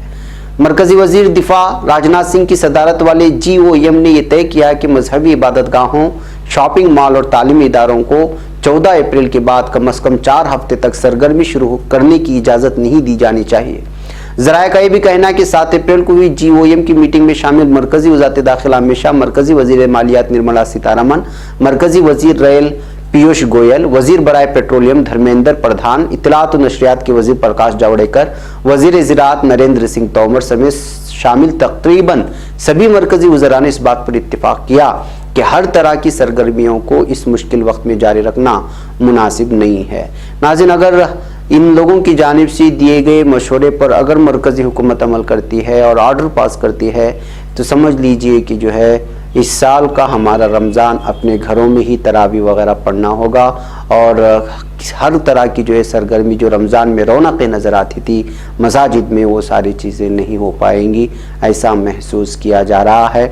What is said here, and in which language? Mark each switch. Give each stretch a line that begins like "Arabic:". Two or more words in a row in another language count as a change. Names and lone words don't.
Urdu: مرکزی وزیر دفاع راجناتھ سنگھ کی صدارت والے GOM نے یہ طے کیا کہ مذہبی عبادت گاہوں، شاپنگ مال اور تعلیمی اداروں کو 14 اپریل کے بعد کم از کم 4 ہفتے تک سرگرمی شروع کرنے کی اجازت نہیں دی جانی چاہیے۔ ذرائع کا یہ بھی کہنا ہے کہ 7 اپریل کو ہوئی GOM کی میٹنگ میں شامل مرکزی وزارت داخلہ امت شاہ، مرکزی وزیر مالیات نرملا سیتارمن، مرکزی وزیر ریل پیوش گوئل، وزیر برائے پیٹرولیم دھرمیندر پردھان، اطلاعات و نشریات کے وزیر پرکاش جاوڈیکر، وزیر زراعت نریندر سنگھ تومر سمیت شامل تقریباً سبھی مرکزی وزراء نے اس بات پر اتفاق کیا کہ ہر طرح کی سرگرمیوں کو اس مشکل وقت میں جاری رکھنا مناسب نہیں ہے۔ ناظرین، اگر ان لوگوں کی جانب سے دیے گئے مشورے پر اگر مرکزی حکومت عمل کرتی ہے اور آرڈر پاس کرتی ہے تو سمجھ لیجئے کہ جو ہے اس سال کا ہمارا رمضان اپنے گھروں میں ہی تراویح وغیرہ پڑھنا ہوگا اور ہر طرح کی جو ہے سرگرمی جو رمضان میں رونقیں نظر آتی تھی مساجد میں، وہ ساری چیزیں نہیں ہو پائیں گی، ایسا محسوس کیا جا رہا ہے۔